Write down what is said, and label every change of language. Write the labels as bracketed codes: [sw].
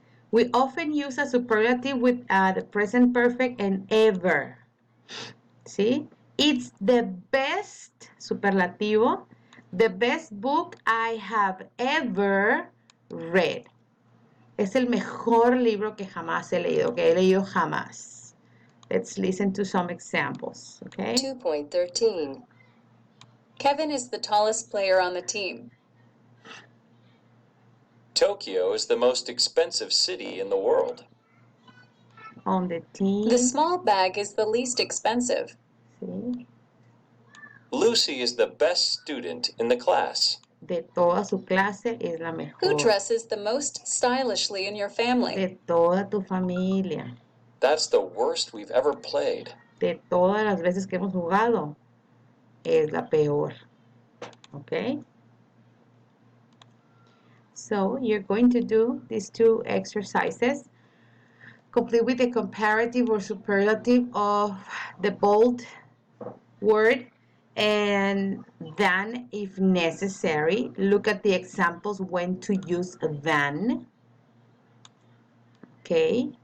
[en] We often use a superlative with the present perfect and ever, ¿sí? It's the best, superlativo, the best book I have ever read. [es] Es el mejor libro que jamás he leído, que he leído jamás. [en] Let's listen to some examples, okay? 2.13. Kevin is the tallest player on the team. Tokyo is the most expensive city in the world. On the team. The small bag is the least expensive. [es] ¿Sí? [en] Lucy is the best student in the class. [es] De toda su clase es la mejor. [en] Who dresses the most stylishly in your family? [es] De toda tu familia. [en] That's the worst we've ever played. [es] De todas las veces que hemos jugado, es la peor. [en] Okay? So you're going to do these two exercises. Complete with the comparative or superlative of the bold word, and then, if necessary, look at the examples when to use than. Okay?